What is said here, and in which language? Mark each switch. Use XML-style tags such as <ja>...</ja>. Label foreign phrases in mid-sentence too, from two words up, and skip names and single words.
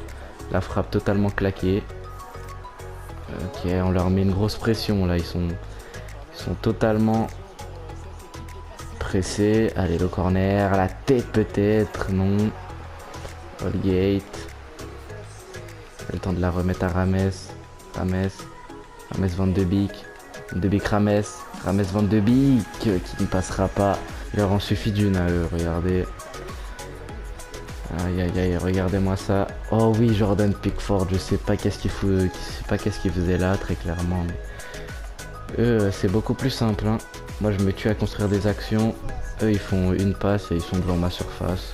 <fr>La frappe totalement claquée. Ok, on leur met une grosse pression là, ils sont totalement pressé. Allez, le corner, la tête peut-être, non. Holgate. Le temps de la remettre à Rames. Rames Van de Beek. Van de Beek Rames Van de Beek qui ne passera pas. Il leur en suffit d'une à eux, regardez. Aïe aïe aïe, regardez-moi ça. Oh oui, Jordan Pickford, je sais pas qu'est-ce qu'il faisait là, très clairement. Mais eux, c'est beaucoup plus simple. Hein. Moi, je me tue à construire des actions. Eux, ils font une passe et ils sont devant ma surface.</fr>